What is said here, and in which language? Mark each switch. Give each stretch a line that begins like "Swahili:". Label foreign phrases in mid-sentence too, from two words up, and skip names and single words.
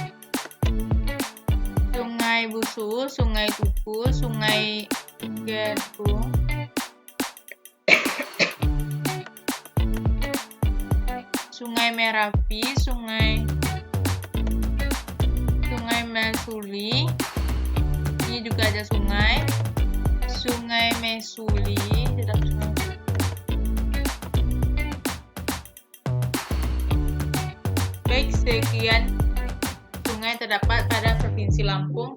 Indonesian: Sungai Busu, Sungai Tuku, Sungai Gerung, Sungai Merapi, Sungai Mesuli. Ini juga ada Sungai Mesuli. Baik, sekian sungai terdapat pada Provinsi Lampung.